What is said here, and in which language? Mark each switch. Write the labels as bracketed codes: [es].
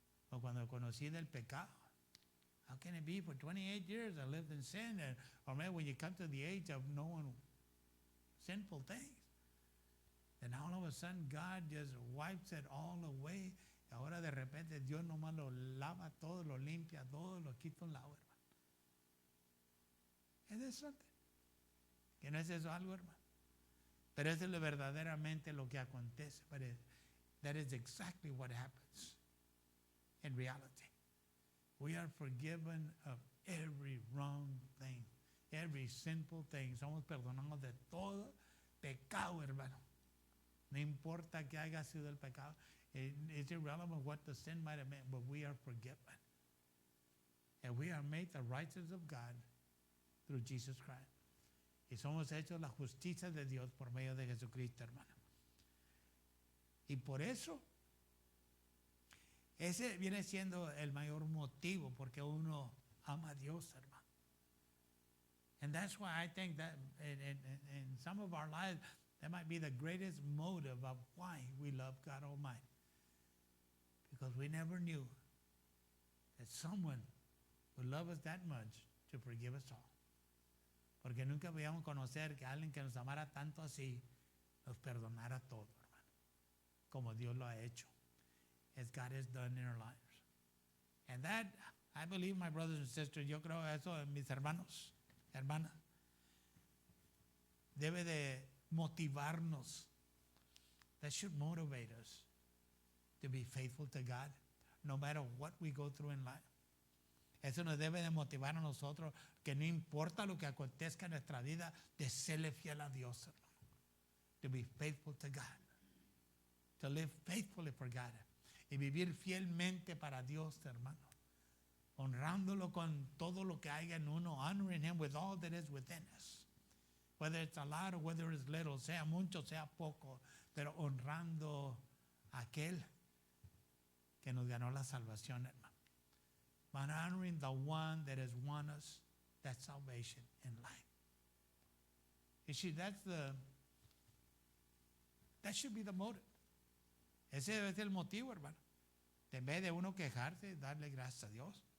[es] O cuando conocí del pecado. [en] How can it be? For 28 years I lived in sin. Or maybe when you come to the age of knowing sinful things, then all of a sudden God just wipes it all away. [es] Y ahora de repente Dios nomás lo lava todo, lo limpia todo, lo quita un lado, hermano. ¿Es eso? ¿Que no es eso algo, hermano? Pero eso es verdaderamente lo que acontece. [en] But that is exactly what happens in reality. We are forgiven of every wrong thing, every sinful thing. [es] Somos perdonados de todo pecado, hermano. No importa que haya sido el pecado. [en] It's irrelevant what the sin might have meant, but we are forgiven. And we are made the righteousness of God through Jesus Christ. [es] Y somos hechos la justicia de Dios por medio de Jesucristo, hermano. Y por eso, ese viene siendo el mayor motivo porque uno ama a Dios, hermano. [en] And that's why I think that in some of our lives, that might be the greatest motive of why we love God Almighty. Because we never knew that someone would love us that much to forgive us all. [es] Porque nunca podíamos conocer que alguien que nos amara tanto así nos perdonara todo, hermano. Como Dios lo ha hecho. [en] As God has done in our lives. And that, I believe, my brothers and sisters, [es] yo creo eso, mis hermanos, hermanas, debe de motivarnos. [en] That should motivate us to be faithful to God, no matter what we go through in life. [es] Eso nos debe de motivar a nosotros, que no importa lo que acontezca en nuestra vida, de serle fiel a Dios, hermano. [en] To be faithful to God. To live faithfully for God. [es] Y vivir fielmente para Dios, hermano. Honrándolo con todo lo que haya en uno. [en] Honoring Him with all that is within us. Whether it's a lot or whether it's little, [es] sea mucho, sea poco. Pero honrando a aquel que nos ganó la salvación, hermano. [en] But honoring the one that has won us that salvation in life. You see, that should be the motive. [es] Ese debe ser el motivo, hermano. En vez de uno quejarse, darle gracias a Dios.